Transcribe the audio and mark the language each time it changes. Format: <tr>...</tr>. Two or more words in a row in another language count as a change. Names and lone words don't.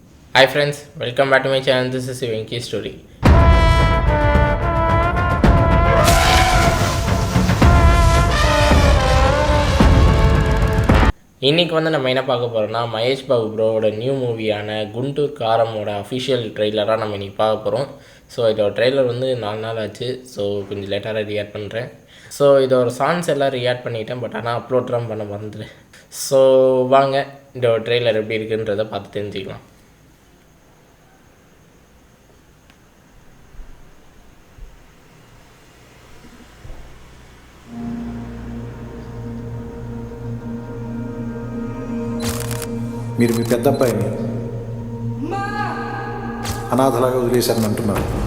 <en>Hi friends, welcome back to my channel. This is Venki Story.</en> <ta>இன்றைக்கி நம்ம என்ன பார்க்க போகிறோம்னா மகேஷ் பாபு ப்ரோவோட</ta> <en>new movie</en> <ta>குண்டூர் காரமோட</ta> <en>official trailer</en> <ta>நம்ம இன்றைக்கி பார்க்க போகிறோம். ஸோ இதோட ட்ரெய்லர் 4 நாள் ஆச்சு. ஸோ கொஞ்சம் லேட்டாக ரியாக்ட் பண்ணுறேன். ஸோ இதோட சாங்ஸ் எல்லாம் ரியாக்ட் பண்ணிட்டேன், பட் ஆனால் அப்லோட்லாம் பண்ண மறந்துட்டேன். ஸோ வாங்க இதோட ட்ரெய்லர் எப்படி இருக்குன்றதை பார்த்து தெரிஞ்சுக்கலாம்.</ta> <te>మీరు మీ పెద్ద అబ్బాయిని అనాథలాగా వదిలేశారని అంటున్నారు.</te>